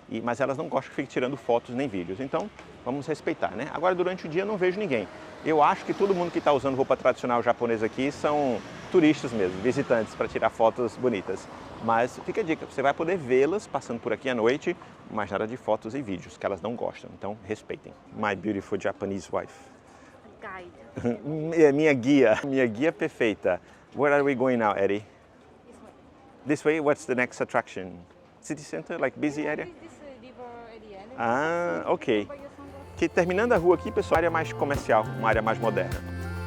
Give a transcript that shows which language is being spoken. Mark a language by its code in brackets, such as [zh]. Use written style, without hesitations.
[pt] Mas elas não gostam que fique tirando fotos nem vídeos, então vamos respeitar, né? Agora, durante o dia, eu não vejo ninguém. Eu acho que todo mundo que está usando roupa tradicional japonesa aqui são turistas mesmo, visitantes para tirar fotos bonitas. Mas fica a dica, você vai poder vê-las passando por aqui à noite, mas nada de fotos e vídeos, que elas não gostam, então respeitem. [en] My beautiful Japanese wife. Guide. [pt] Minha guia perfeita. [en] Where are we going now, Eddie? This way, what's the next attraction? City center, like busy area? This river area. Ah, ok. By your sunglasses. [pt] Que terminando a rua aqui, pessoal, área mais comercial, uma área mais moderna.